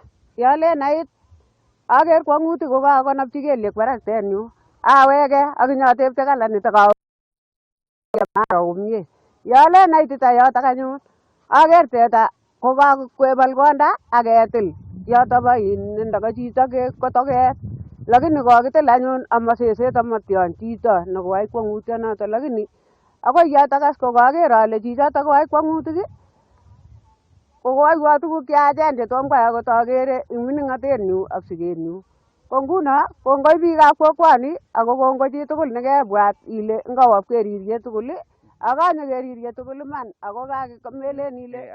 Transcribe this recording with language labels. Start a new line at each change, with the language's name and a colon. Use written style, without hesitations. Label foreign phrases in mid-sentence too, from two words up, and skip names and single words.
Kalenjin: Yolen ait aker kwang'utik ko kakonopchi kelyek barak tenyu aweke ak inyatepte kalanitok maro komie. Yolen aitita yotok anyun aker teta ko kakwebol konda ak ketil yoto bo nda chito ko toket. Lakini kokitil anyun ama seset ama tion chito nekoyai kwang'utionoto lakini akoi yotok as ko kaker ale chichotok koyai kwang'utik ko koyaiwo tuguk cheyachen chetom koyai akot akere eng mining'atenyu ak sikenyu. Ko nguno kongoi biikab kokwoni ako kongoi chitugul nekebwat ile ngawo pkeririe tugul akanye keririe tugul iman ako melen ile